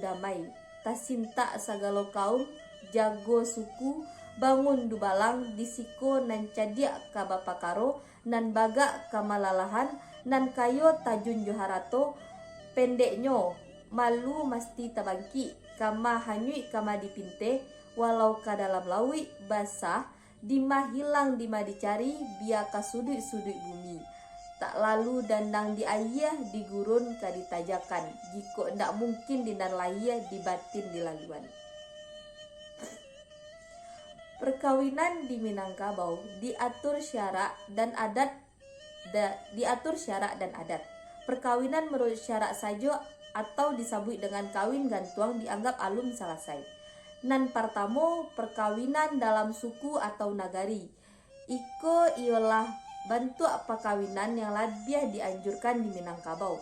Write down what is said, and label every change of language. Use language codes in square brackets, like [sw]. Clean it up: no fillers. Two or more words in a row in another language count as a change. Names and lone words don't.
[min] damai, tasinta sagalo kaum, jago suku, bangun dubalang, disiko nan cadia ka bapakaro, nan baga kamalalahan, nan kayo tajun joharato, pendeknyo, malu mesti tabangki, kama hanyui kama dipinte, walau ka dalam lawi, basah, dima hilang dima dicari, biaka sudut-sudut bumi. Tak lalu dandang di ayah di gurun ka ditajakan, jiko ndak mungkin dinan layah dibatin di laluan. [id] Perkawinan di Minangkabau diatur syarak dan adat. Perkawinan menurut syarak saja atau disebut dengan [min] kawin gantuang [id] dianggap alum selesai. Nan pertama, perkawinan dalam suku atau nagari. Iko ialah bentuk perkawinan yang lebih dianjurkan di Minangkabau.